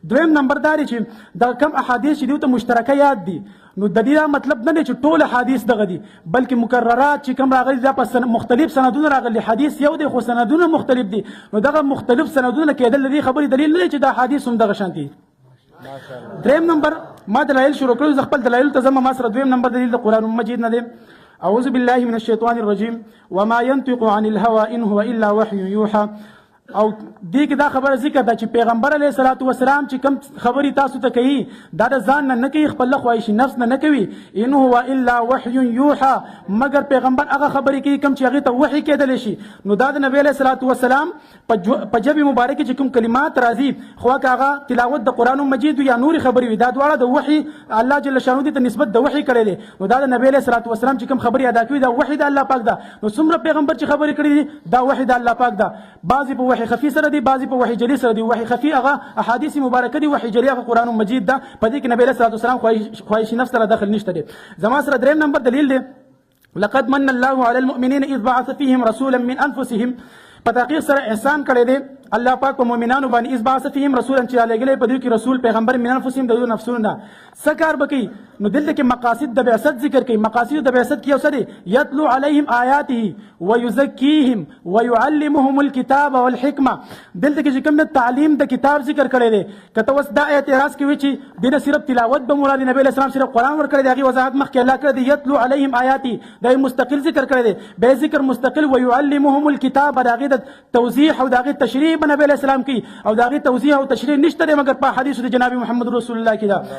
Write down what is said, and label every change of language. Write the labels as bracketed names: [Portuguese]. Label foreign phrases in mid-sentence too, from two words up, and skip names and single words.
[Pashto] دویم نمبر دا دی چې دا کم احادیث چې دوی ته مشترکه یاد دي نو د دې مطلب نه دی چې ټول حدیث دغه دي بلکې مکررات چې کوم راغلي دا په مختلف سندونه راغلي. حدیث یو دی خو سندونه مختلف دي نو دغه مختلف سندونه کېدل د دې خبرې دلیل نه دی چې دا حدیث هم دغه شانتي. دریم نمبر ما دلایل شروع کړو زه خپل دلایل ته ځم. ما سره دویم نمبر دلیل د قرآن مجید نه دی. [Arabic] اعوذ بالله من الشیطان الرجیم وما ينطق عن الهوى ان هو الا وحي يوحى. [Pashto] او دې کې دا خبره ذکر ده چې پیغمبر علیه الصلوة والسلام چې کوم خبرې تاسو ته کوي دا د ځان نه کوي خپل خواهش نفس نه کوي. [Arabic] ان هو الا وحي يوحى [Pashto] مگر پیغمبر هغه خبرې کوي کوم چې هغې ته وحي کېدلی شي. نو دا د نبی علیه الصلوة والسلام په ژبې مبارکې چې کوم کلمات راځي خو که هغه تلاوت د قرآن مجید یا نورې خبرې وي دا دواړه د وحي الله جل شانه دې ته نسبت د وحي کړی دی. نو دا د نبی علیه الصلوة والسلام چې کوم خبرې ادا کوي دا وحي د الله پاک ده. نو څومره پیغمبر چې خبرې کړي دي دا وحي د الله پاک ده. بعضې په وحي خفي سره دي بعضې په وحي جلي سره دي. وحي خفي هغه احادیث مبارکه دي وحي جلي هغه قرآن مجید ده. په دې کې نبی علیه الصلوة والسلام خواهش نفس سره دخل نشته دی. زما سره دریم نمبر دلیل دی [Arabic] لقد من الله على المؤمنين اذ بعث فيهم رسولا من انفسهم. [Pashto] په تحقیق سره احسان کړی دی الله پاک په مؤمنانو باندې [Arabic] اذ بعث فيهم رسولا [Pashto] چې رالیږلی په دوی کې رسول پیغمبر [Arabic] من انفسهم [Pashto] د دوی نفسونو نه. څه کار به کوي نو دلته کې مقاصد د بعثت ذکر کوي. مقاصد د بعثت کې یو څه دی [Arabic] یتلو علیهم آیاته ویزکیهم ویعلمهم الکتاب والحکمه. [Pashto] دلته کې چې کوم د تعلیم د کتاب ذکر کړی دی که ته اوس دا اعتراض کوي چې دې نه صرف تلاوت به مراد نبی علیه السلام صرف قرآن ورکړی دی هغې وضاحت مخکې الله کړی دی [Arabic] یتلو علیهم آیاته [Pashto] دا مستقل ذکر کړی دی بیا ذکر مستقل [Arabic] ویعلمهم الکتاب [Pashto] د هغې د توضیح او د هغې تشریح به نبی علیه السلام کوي او د هغې توضیح او تشریح نشته دی مګر په حدیثو د جناب محمد رسول الله کې ده.